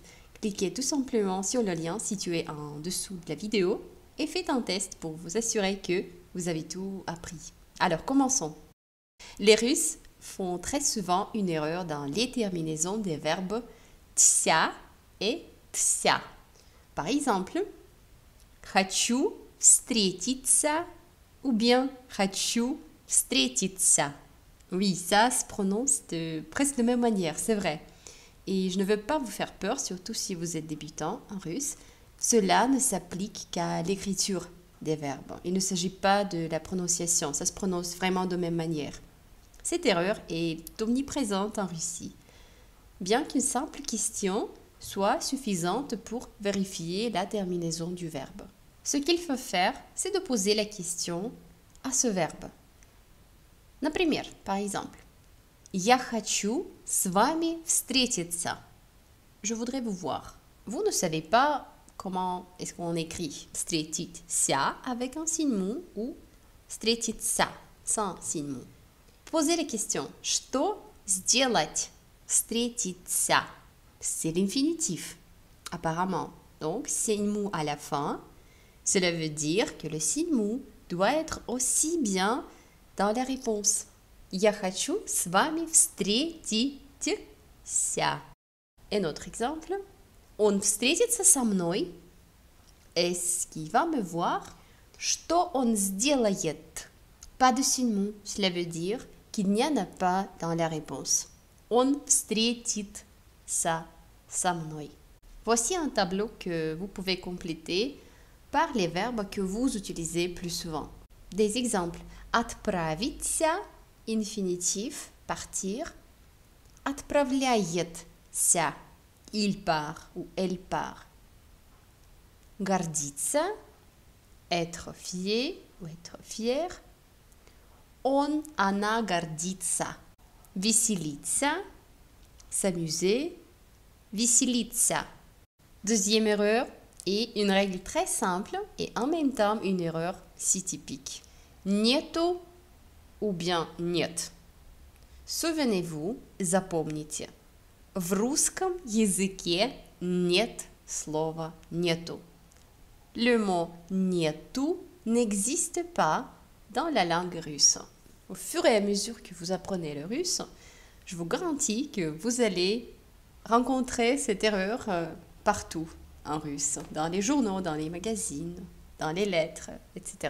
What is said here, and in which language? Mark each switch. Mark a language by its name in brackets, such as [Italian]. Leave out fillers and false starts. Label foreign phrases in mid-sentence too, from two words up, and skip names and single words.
[French] Cliquez tout simplement sur le lien situé en dessous de la vidéo et faites un test pour vous assurer que vous avez tout appris. Alors, commençons. Les Russes font très souvent une erreur dans les terminaisons des verbes tsia et tsia. Par exemple, [Russian] хочу встретиться [French] ou bien [Russian] хочу встретиться. [French] Oui, ça se prononce de presque de la même manière, c'est vrai. Et je ne veux pas vous faire peur, surtout si vous êtes débutant en russe. Cela ne s'applique qu'à l'écriture des verbes. Il ne s'agit pas de la prononciation, ça se prononce vraiment de la même manière. Cette erreur est omniprésente en Russie. Bien qu'une simple question soit suffisante pour vérifier la terminaison du verbe. Ce qu'il faut faire, c'est de poser la question à ce verbe. Например, par exemple, [Russian] Я хочу с вами встретиться. [French] Je voudrais vous voir. Vous ne savez pas comment est-ce qu'on écrit встретиться avec un signe mou ou встретиться sans signe mou. Posez la question. [Russian] Что сделать? Встретиться. [French] C'est l'infinitif, apparemment. Donc, signe mou à la fin. Cela veut dire que le signe mou doit être aussi bien dans la réponse. [Russian] Я хочу с вами встретиться. [French] Et notre exemple. [Russian] Он встретится со мной. [French] Est-ce qu'il va me voir? [Russian] Что он сделает? [French] Pas de signe mou. Cela veut dire qu'il n'y en a pas dans la réponse. [Russian] Он встретится со мной. [French] Voici un tableau que vous pouvez compléter par les verbes que vous utilisez plus souvent. Des exemples. Отправиться, infinitif, partir. Отправляется, il part ou elle part. Гордиться, être fier ou être fier. [Russian] Она гордится. Веселиться, s'amuser. Веселиться. [French] Deuxième erreur est une règle très simple et en même temps une erreur si typique. [Russian] Нету [French] ou bien [Russian] нет. [French] Souvenez-vous, [Russian] запомните. В русском языке нет слова нету. [French] Le mot нету n'existe pas dans la langue russe. Au fur et à mesure que vous apprenez le russe, je vous garantis que vous allez rencontrer cette erreur partout en russe, dans les journaux, dans les magazines, dans les lettres, etc.